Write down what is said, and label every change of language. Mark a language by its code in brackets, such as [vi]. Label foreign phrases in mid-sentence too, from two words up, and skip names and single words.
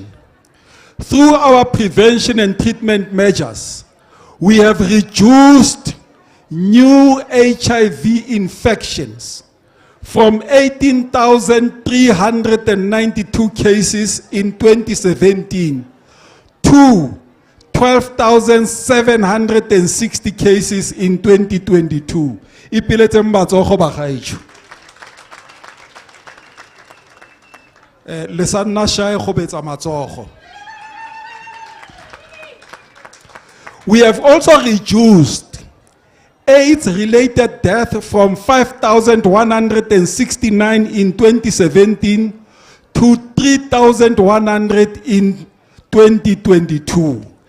[en] Through our prevention and treatment measures, we have reduced new HIV infections from 18,392 cases in 2017 to 12,760 cases in 2022. [tn] Ipiletse mmatsogo bagaetsho. Le sa nna shy go betsa matsogo. [en] We have also reduced AIDS-related death from 5,169 in 2017 to 3,100 in 2022.